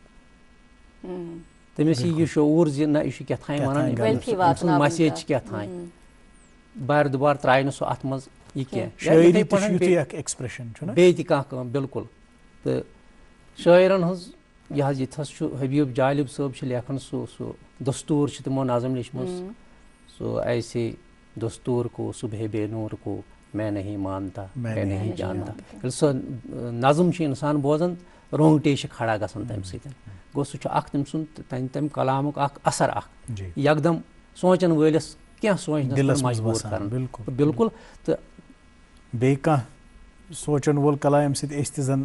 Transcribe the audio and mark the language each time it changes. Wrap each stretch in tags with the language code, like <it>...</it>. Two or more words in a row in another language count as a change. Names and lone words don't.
<ks>تٔمِس یی شعوٗر زِ نہ یہِ چھُ کیٛاہ تھانۍ وَنان أمۍ سٕنٛز مسیج چھِ کیٛاہ تھانۍ بارِ دُبارٕ ترٛایہِ نہٕ سُہ اَتھ منٛز یہِ کینٛہہ بیٚیہِ تہِ کانٛہہ کٲم بِلکُل تہٕ شٲعرَن ہٕنٛز یہِ حظ ییٚتہِ حظ چھُ حبیٖب جالب صٲب چھِ لیکھان سُہ دستوٗر چھِ تِمو نظم لیچھمٕژ سُہ</ks> <ur>ایسے دستوٗر کو صُبحے بے نوٗر کو میں نہیں مانتا میں نہیں جانتا</ur> <ks>ییٚلہِ سۄ نظم چھُ اِنسان بوزان رونٛگٹے چھِ کھڑا گژھان تَمہِ سۭتۍ گوٚو سُہ چھُ اکھ تٔمۍ سُنٛد تَمہِ کلامُک اکھ اثر اکھ یکدم سونٛچن وٲلِس کینٛہہ سونٛچنس مجبوٗر کران بِلکُل تہٕ بیٚیہِ کانٛہہ سونٛچن وول کلام ییٚمہِ سۭتۍ أسۍ تہِ زن</ks>